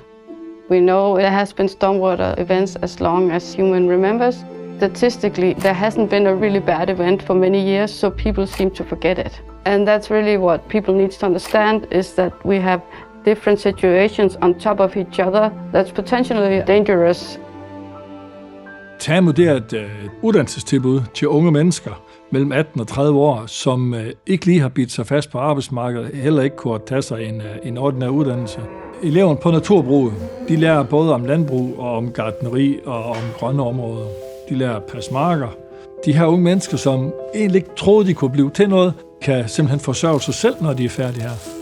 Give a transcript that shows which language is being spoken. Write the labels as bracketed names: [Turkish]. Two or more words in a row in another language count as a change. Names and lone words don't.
[English] We know there has been stormwater events as long as human remembers. Statistically, there hasn't been a really bad event for many years, so people seem to forget it. And that's really what people need to understand, is that we have different situations on top of each other that's potentially dangerous. [Danish] TAMU, det er et uddannelsestilbud til unge mennesker mellem 18 og 30 år, som ikke lige har bidt sig fast på arbejdsmarkedet, heller ikke kunne tage sig en ordinær uddannelse. Eleverne på naturbruget, de lærer både om landbrug og om gartneri og om grønne områder. De lærer at passe marker. De her unge mennesker, som egentlig ikke troede, de kunne blive til noget, kan simpelthen forsørge sig selv, når de er færdige her.